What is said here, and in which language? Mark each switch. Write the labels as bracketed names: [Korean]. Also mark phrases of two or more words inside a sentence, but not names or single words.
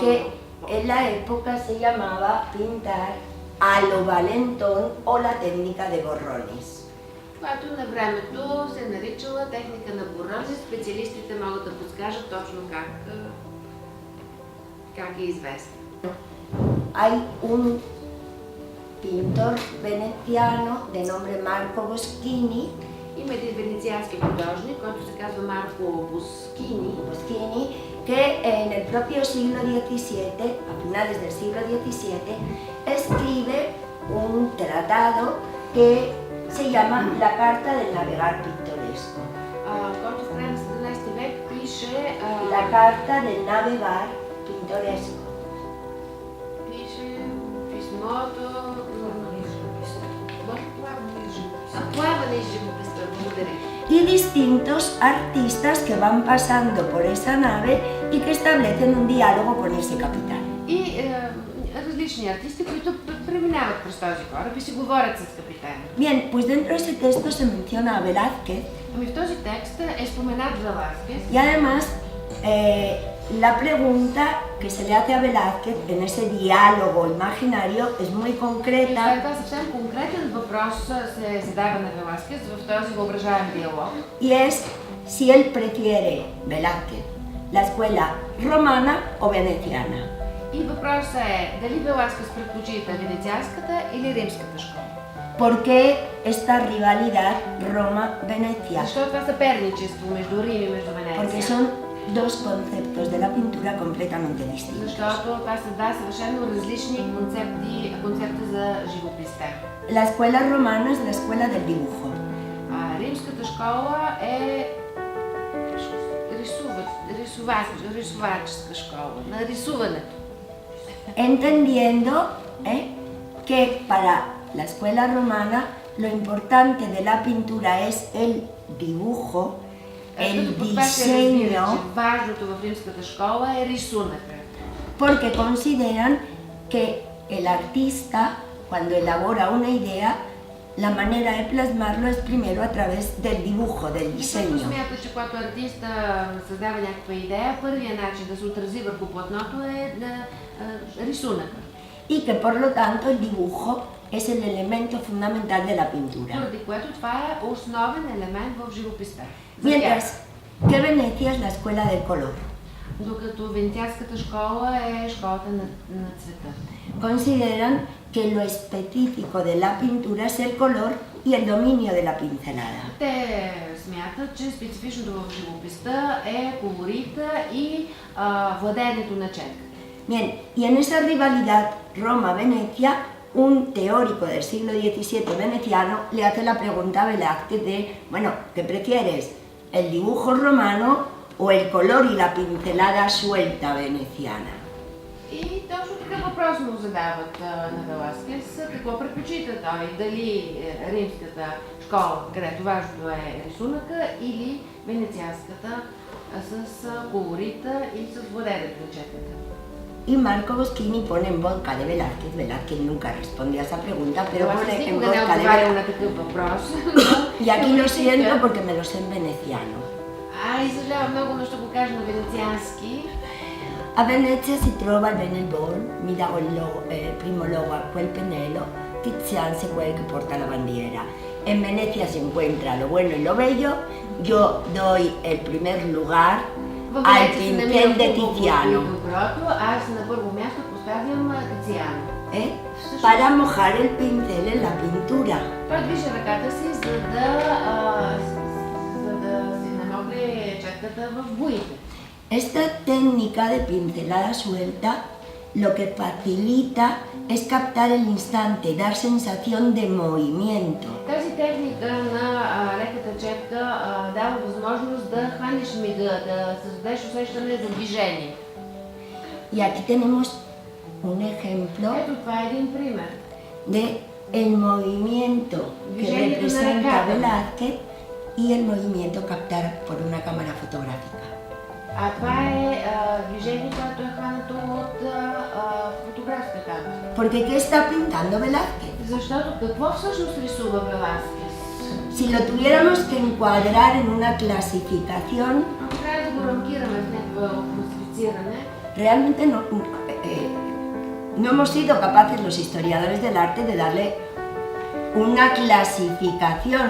[Spanish] Que en la época se llamaba pintar a lo valentón o la técnica de borrones. [Bulgarian] Която на времето се наричала техника на боррони. Специалистите могат да подскажат точно как е известна. [Spanish] Hay un pintor veneciano de nombre Marco Boschini. [Bulgarian] Има един венециански художник, който се казва Марко Боскини, [Spanish] que en el propio siglo XVII, a finales del siglo XVII, escribe un tratado que se llama La Carta del Navegar Pintoresco. [Bulgarian] който в края на 17 век пише [Spanish] La Carta del Navegar Pintoresco. [Bulgarian] Пише писмото плаване и живописта. Благодаря. [Spanish] Y distintos artistas que van pasando por esa nave y que establecen un diálogo con ese capitán. [Bulgarian] И различни артисти, които преминават през този кораб и си говорят с капитана. [Spanish] Bien, pues dentro de ese texto se menciona a Velázquez. [Bulgarian] Ами в този текст е споменат Велázquez. [Spanish] Y además, la pregunta que se le hace a Velázquez en ese diálogo imaginario es muy concreta. [Bulgarian] Това е съвсем конкретен въпрос се задава на Велázquez в този въображаем диалог. [Spanish] Y es si él prefiere, Velázquez, la escuela romana o veneciana. [Bulgarian] И въпросът е дали Веласкес предпочита венецианската или римската школа. [Spanish] ¿Por qué esta rivalidad Roma-Venecia? [Bulgarian] Защо това съперничество между Рим и между [Spanish] Porque [Bulgarian] Венеция? [Spanish] son dos conceptos de la pintura completamente distintos. [Bulgarian] Защото това са два съвършено различни концепти за живописта. [Spanish] La escuela romana es la escuela del dibujo. [Bulgarian] Римската школа е рисуваческа школа, на рисуването. [Spanish] Entendiendo que para la escuela romana lo importante de la pintura es el dibujo, el diseño, [Bulgarian] важното в римската школа е рисунъка. [Spanish] porque consideran que el artista, cuando elabora una idea, la manera de plasmarlo es primero a través del dibujo, del diseño. [Bulgarian] Смята, че когато артиста създава някаква идея, първият начин да се отрази върху платното е рисунъка. [Spanish] Y que por lo tanto el dibujo es el elemento fundamental de la pintura. [Bulgarian] Поради което това е основен елемент в живописта. [Spanish] Mientras que Venecia es la escuela del color. [Bulgarian] Докато венецианската школа е школата на цвета. [Spanish] Consideran que lo específico de la pintura es el color y el dominio de la pincelada. [Bulgarian] Те смятат, че специфичното в живописта е колорита и владеенето на четка. [Spanish] Bien, y en esa rivalidad Roma-Venecia, un teórico del siglo XVII veneciano le hace la pregunta a Velázquez de, bueno, ¿qué prefieres? ¿El dibujo romano o el color y la pincelada suelta veneciana? [Bulgarian] И точно такъв въпрос му задават на Веласкес. Какво предпочита той? Дали римската школа, където важното е рисунъка, или венецианската с колорита и с владеенето на четката? [Spanish] Y Marco Boschini pone en boca de Velázquez, Velázquez nunca responde a esa pregunta, pero pone en [Bulgarian] никога не [Spanish] boca de [Bulgarian] отговаря [Spanish] Velázquez. [Bulgarian] на такъв въпрос. [Spanish] Y aquí lo siento porque me lo sé en veneciano. [Bulgarian] И съжалявам много, но ще го кажа на венециански. [Venetian] A Venezia si trova il Venelbol, mi dà il primo logo a quel pennello, Tiziano es quel que porta la bandiera. [Spanish] En Venecia se encuentra lo bueno y lo bello, yo doy el primer lugar al pincel de Tiziano. [Bulgarian] Аз на първо място поставям Тициано. [Spanish] Para mojar el pincel en la pintura. [Bulgarian] Той движи ръката си, за да си намогне четката в боите. [Spanish] Esta técnica de pincelada suelta lo que facilita es captar el instante y dar sensación de movimiento. [Bulgarian] Тази техника на леката четка дава възможност да хванеш мига, да създадеш усещане за движение. [Spanish] Y aquí tenemos un ejemplo [Bulgarian] Ето това е един пример. [Spanish] de el movimiento que representa Velázquez y el movimiento captado por una cámara fotográfica. [Bulgarian] Това е движение, което е хванато от фотографска камера. [Spanish] Porque ¿qué está pintando Velázquez? [Bulgarian] Защото какво всъщност рисува Веласкес? [Spanish] Si lo tuviéramos que encuadrar en una clasificación, [Bulgarian] Ако трябва да го рамкираме в някакво класифициране, [Spanish] realmente no hemos sido capaces los historiadores del arte de darle una clasificación.